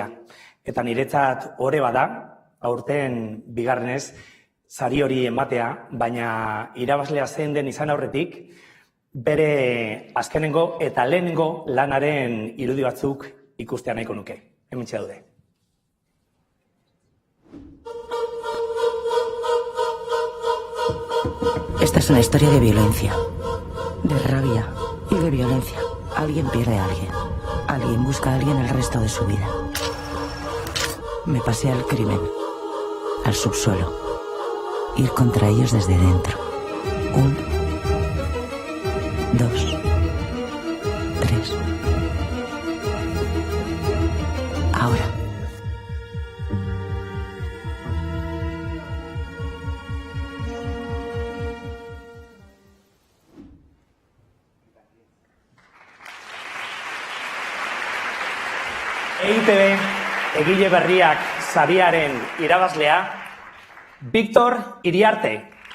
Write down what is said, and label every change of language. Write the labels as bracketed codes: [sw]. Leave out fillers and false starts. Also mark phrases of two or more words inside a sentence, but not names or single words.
[eu] Eta niretzat ore bada, aurten bigarrenez, sari hori ematea, baina irabazlea zen den izan aurretik, bere azkenengo eta lehenengo lanaren irudi batzuk ikustea nahiko nuke. Hementxe daude. [es] Esta es una historia de violencia, de rabia y de violencia. Alguien pierde a alguien. Alguien busca a alguien el resto de su vida. Me pasé al crimen, al subsuelo. Ir contra ellos desde dentro. 1, 2, 3. Ahora. [eu] EITB, egile berriak sariaren irabazlea, Victor Iriarte.